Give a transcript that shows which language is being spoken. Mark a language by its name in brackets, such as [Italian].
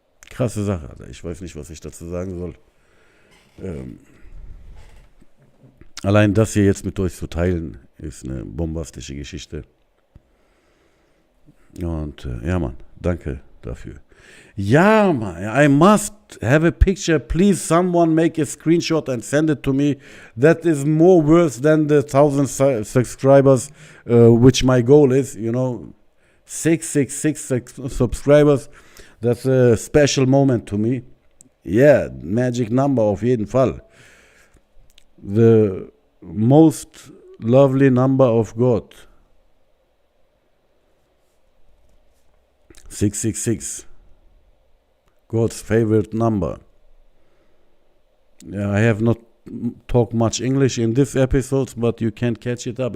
[German] Krasse Sache, Alter. Ich weiß nicht, was ich dazu sagen soll. Allein das hier jetzt mit euch zu teilen, ist eine bombastische Geschichte. Und ja, Mann, danke dafür. Ja, Mann, [English] I must have a picture. Please, someone make a screenshot and send it to me. That is more worth than the 1000 subscribers, which my goal is, 666 subscribers. That's a special moment to me. Yeah, magic number [German] auf jeden Fall. [English] The most lovely number of God. 666. God's favorite number. Yeah, I have not talked much English in this episode, but you can catch it up.